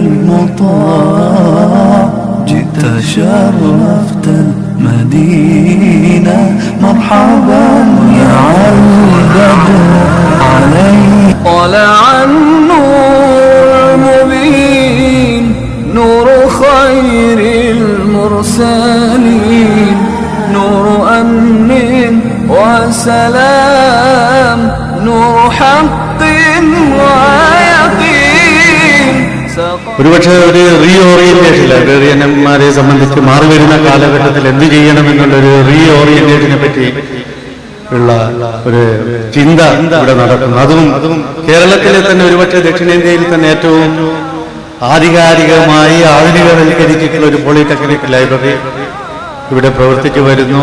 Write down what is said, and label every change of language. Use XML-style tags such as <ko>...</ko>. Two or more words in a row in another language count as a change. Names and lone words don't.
<ar>المطاع جئت شرفت المدينة مرحبا يا البدر علينا طلع النور المبين نور خير المرسلين نور أمن وسلام نور حق ويقين</ar> <ml>ഒരുപക്ഷെ ഒരു റീഓറിയന്റേഷൻ ലൈബ്രറിയന്മാരെ സംബന്ധിച്ച് മാറി വരുന്ന കാലഘട്ടത്തിൽ എന്ത് ചെയ്യണമെന്നുള്ളൊരു റീഓറിയന്റേഷനെ പറ്റി ഉള്ള ഒരു ചിന്ത ഇവിടെ നടക്കുന്നു. അതും കേരളത്തിലെ തന്നെ ഒരുപക്ഷെ ദക്ഷിണേന്ത്യയിൽ തന്നെ ഏറ്റവും ആധികാരികമായി ആധുനികവൽക്കരിച്ചിട്ടുള്ള ഒരു പോളിടെക്നിക് ലൈബ്രറി ഇവിടെ പ്രവർത്തിച്ചു വരുന്നു.</ml>